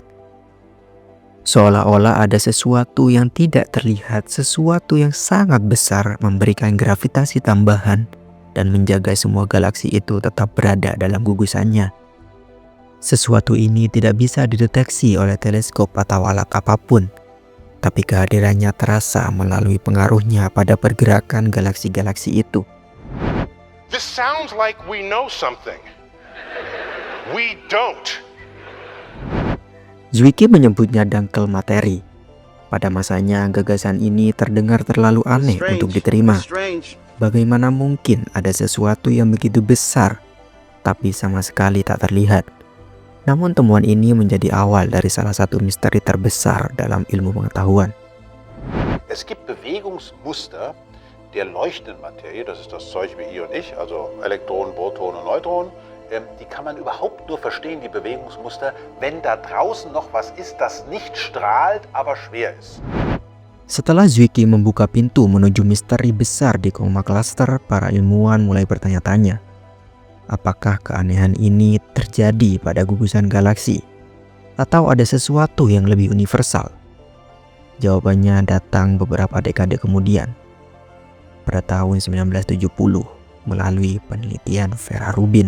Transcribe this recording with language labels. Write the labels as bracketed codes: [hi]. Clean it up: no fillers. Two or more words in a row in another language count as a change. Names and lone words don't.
[id] Seolah-olah ada sesuatu yang tidak terlihat, sesuatu yang sangat besar memberikan gravitasi tambahan dan menjaga semua galaksi itu tetap berada dalam gugusannya. Sesuatu ini tidak bisa dideteksi oleh teleskop atau alat apapun. Tapi kehadirannya terasa melalui pengaruhnya pada pergerakan galaksi-galaksi itu. [en] This sounds like we know something. We don't. [id] Zwicky menyebutnya dangkal materi. Pada masanya, gagasan ini terdengar terlalu aneh untuk diterima. Bagaimana mungkin ada sesuatu yang begitu besar, tapi sama sekali tak terlihat? Namun temuan ini menjadi awal dari salah satu misteri terbesar dalam ilmu pengetahuan. [de] Es gibt Bewegungsmuster der leuchtenden Materie, das ist das Zeug wie ihr und ich, also Elektronen, Protonen und Neutronen, die kann man überhaupt nur verstehen, die Bewegungsmuster, wenn da draußen noch was ist, das nicht strahlt, aber schwer ist. [id] Setelah Zwicky membuka pintu menuju misteri besar di Coma Cluster, para ilmuwan mulai bertanya-tanya, apakah keanehan ini terjadi pada gugusan galaksi? Atau ada sesuatu yang lebih universal? Jawabannya datang beberapa dekade kemudian, pada tahun 1970, melalui penelitian Vera Rubin.